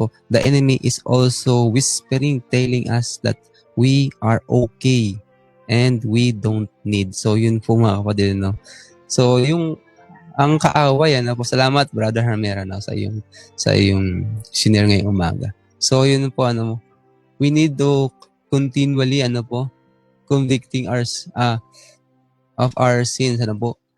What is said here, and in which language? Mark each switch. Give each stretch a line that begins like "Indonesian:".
English: The enemy is also whispering, telling us that we are okay and we don't need.
Filipino: So, yun po mga kapatid, So, ang kaaway, po, salamat, Brother Hermera, sa iyong shinare ngayong umaga. So, yun po,
English: we need to continually, convicting of our sins, po.